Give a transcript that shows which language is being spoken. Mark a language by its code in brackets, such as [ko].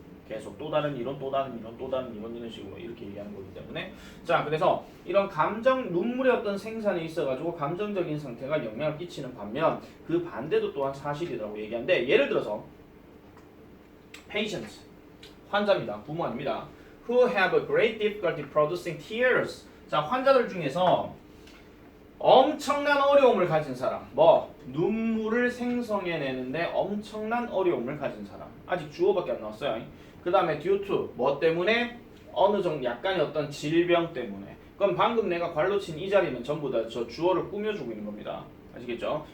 [ko] 계속 또 다른 이론, 또 다른 이론, 또 다른 이론 이런 식으로 이렇게 얘기하는 거기 때문에 자, 그래서 이런 감정, 눈물의 어떤 생산이 있어가지고 감정적인 상태가 영향을 끼치는 반면 그 반대도 또한 사실이라고 얘기하는데 예를 들어서 patients, 환자입니다. 부모 아닙니다. [en] Who have a great difficulty producing tears. [ko] 자, 환자들 중에서 엄청난 어려움을 가진 사람, 눈물을 생성해내는데 엄청난 어려움을 가진 사람. 아직 주어밖에 안 나왔어요. 그 다음에 due to, 뭐 때문에? 어느 정도 약간의 어떤 질병 때문에. 그럼 방금 내가 괄로 친 이 자리는 전부 다 저 주어를 꾸며주고 있는 겁니다. 아시겠죠?